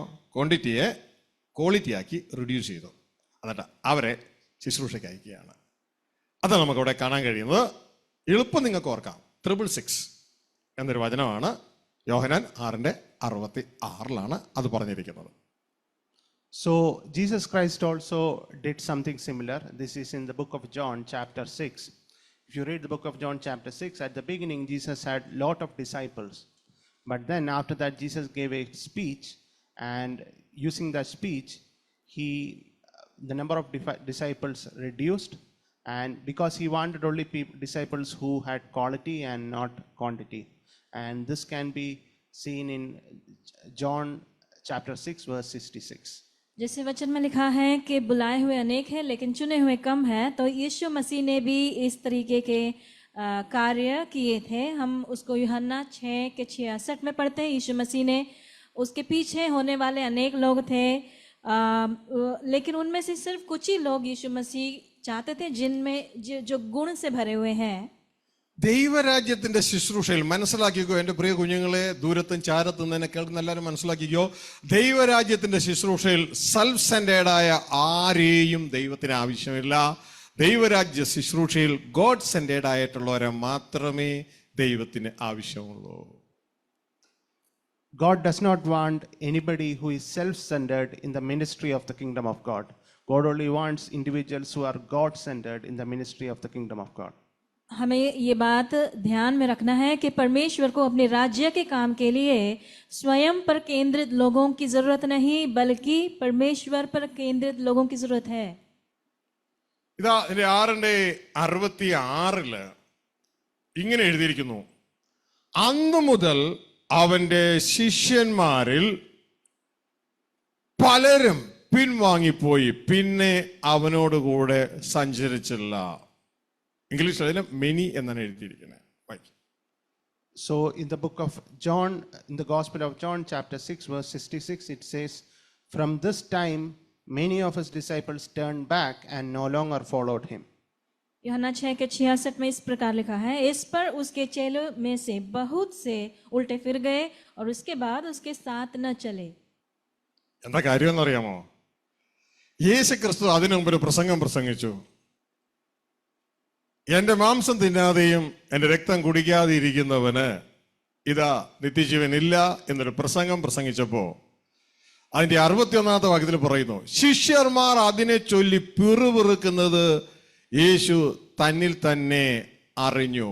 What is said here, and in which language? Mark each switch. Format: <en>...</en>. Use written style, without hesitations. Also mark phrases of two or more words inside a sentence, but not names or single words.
<ml>ക്വാണ്ടിറ്റിയെ ക്വാളിറ്റിയാക്കി റിഡ്യൂസ് ചെയ്തു. എന്നിട്ട് അവരെ ശുശ്രൂഷയ്ക്ക് അയക്കുകയാണ്. അതാണ് നമുക്കവിടെ കാണാൻ കഴിയുന്നത്. എളുപ്പം നിങ്ങൾക്ക് ഓർക്കാം, 666 എന്നൊരു വചനമാണ് യോഹന്നാൻ 6:66 അത് പറഞ്ഞിരിക്കുന്നത്.</ml> <en>So Jesus Christ also did something similar. This is in the book of John chapter 6. If you read the book of John chapter 6, at the beginning Jesus had lot of disciples. But then after that Jesus gave a speech, and using that speech the number of disciples reduced, and because he wanted only disciples who had quality and not quantity. And this can be seen in John chapter 6 verse 66.</en> <hi>जैसे वचन में लिखा है कि बुलाए हुए अनेक हैं लेकिन चुने हुए कम हैं, तो यीशु मसीह ने भी इस तरीके के कार्य किए थे. हम उसको यूहन्ना 6:66 में पढ़ते हैं. यीशु मसीह ने, उसके पीछे होने वाले अनेक लोग थे, लेकिन उनमें से सिर्फ कुछ ही लोग यीशु मसीह चाहते थे जिनमें जो गुण से भरे हुए हैं.</hi> <ml>ദൈവരാജ്യത്തിന്റെ ശുശ്രൂഷയിൽ മനസ്സിലാക്കിക്കോ, എൻ്റെ പ്രിയ കുഞ്ഞുങ്ങളെ, ദൂരത്തും ചാരത്തും തന്നെ കേൾക്കുന്ന എല്ലാവരും മനസ്സിലാക്കിക്കോ, ദൈവരാജ്യത്തിന്റെ ശുശ്രൂഷയിൽ</ml> <en>self-centered</en> <ml>ആരെയും ദൈവത്തിന് ആവശ്യമില്ല. ദൈവരാജ്യ ശുശ്രൂഷയിൽ</ml> <en>God-centered</en> <ml>ആയിട്ടുള്ളവരെ മാത്രമേ ദൈവത്തിന് ആവശ്യമുള്ളൂ.</ml> <en>God does not want anybody who is self-centered in the ministry of the kingdom of God. God only wants individuals who are God-centered in the ministry of the kingdom of God.</en> <hi>हमें ये बात ध्यान में रखना है कि परमेश्वर को अपने राज्य के काम के लिए स्वयं पर केंद्रित लोगों की जरूरत नहीं, बल्कि परमेश्वर पर केंद्रित लोगों की जरूरत है.</hi> <ml>ഇതാ 6:66 ഇങ്ങനെ എഴുതിയിരിക്കുന്നു, അന്നു മുതൽ അവന്റെ ശിഷ്യന്മാരിൽ പലരും പിൻവാങ്ങിപ്പോയി, പിന്നെ അവനോടുകൂടെ സഞ്ചരിച്ചില്ല. ഇംഗ്ലീഷിൽ അതിന് മെനി എന്നാണ് എഴുതിയിരിക്കുന്നത്.</ml> <en>So in the book of John, in the Gospel of John chapter 6 verse 66, it says, from this time many of his disciples turned back and no longer followed him.</en> <hi>यूहन्ना 6:66 में इस प्रकार लिखा है, इस पर उसके चेलों में से बहुत से उल्टे फिर गए और उसके बाद उसके साथ न चले.</hi> <ml>എന്താ കാര്യം എന്നറിയാമോ? യേശു ക്രിസ്തു അതിനു മുമ്പ് ഒരു പ്രസംഗം പ്രസംഗിച്ചു. എന്റെ മാംസം തിന്നാതെയും എന്റെ രക്തം കുടിക്കാതെ ഇരിക്കുന്നവന് ഇതാ നിത്യജീവൻ ഇല്ല എന്നൊരു പ്രസംഗം പ്രസംഗിച്ചപ്പോ അതിന്റെ 61-ാമത്തെ വാക്യത്തിൽ പറയുന്നു, ശിഷ്യന്മാർ അതിനെ ചൊല്ലി പിറുപിറുക്കുന്നത് യേശു തന്നിൽ തന്നെ അറിഞ്ഞു.</ml>